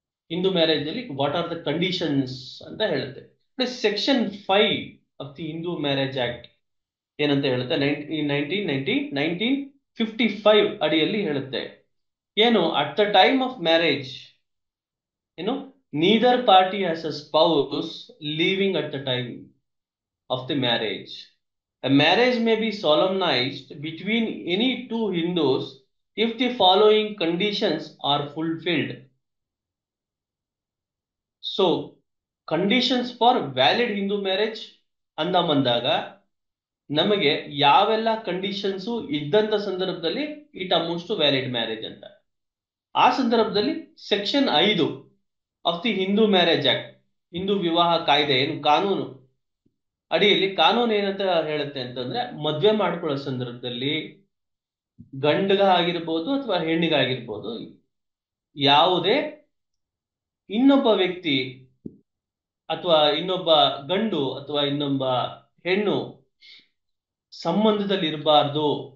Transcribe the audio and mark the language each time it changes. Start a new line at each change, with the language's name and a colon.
Kannada: Hindu marriage ಅಲ್ಲಿ
English: what are the conditions
Kannada: ಅಂತ ಹೇಳುತ್ತೆ. Section 5 of the Hindu marriage act ಏನಂತ ಹೇಳುತ್ತೆ, 1955 ಅಡಿಯಲ್ಲಿ ಹೇಳುತ್ತೆ,
English: ಏನು at the time of marriage, ಏನು neither party has a spouse living at the time of the marriage. A marriage may be solemnized between any two Hindus if the following conditions are fulfilled. So, conditions for valid Hindu marriage
Kannada: ಅಂದಾಗ ನಮಗೆ ಯಾವೆಲ್ಲ conditions ಇದ್ದಂತ ಸಂದರ್ಭದಲ್ಲಿ
English: It amounts to valid marriage ಅಂತ.
Kannada: ಆ ಸಂದರ್ಭದಲ್ಲಿ section 5 of the Hindu marriage act, Hindu ವಿವಾಹ ಕಾಯ್ದೆ ಏನು ಕಾನೂನು ಅಡಿಯಲ್ಲಿ ಕಾನೂನು ಏನಂತ ಹೇಳುತ್ತೆ ಅಂತಂದ್ರೆ, ಮದ್ವೆ ಮಾಡ್ಕೊಳ್ಳೋ ಸಂದರ್ಭದಲ್ಲಿ ಗಂಡಗಾಗಿರ್ಬೋದು ಅಥವಾ ಹೆಣ್ಣಿಗಾಗಿರ್ಬೋದು, ಯಾವುದೇ ಇನ್ನೊಬ್ಬ ವ್ಯಕ್ತಿ ಅಥವಾ ಇನ್ನೊಬ್ಬ ಗಂಡು ಅಥವಾ ಇನ್ನೊಬ್ಬ ಹೆಣ್ಣು ಸಂಬಂಧದಲ್ಲಿ ಇರಬಾರ್ದು.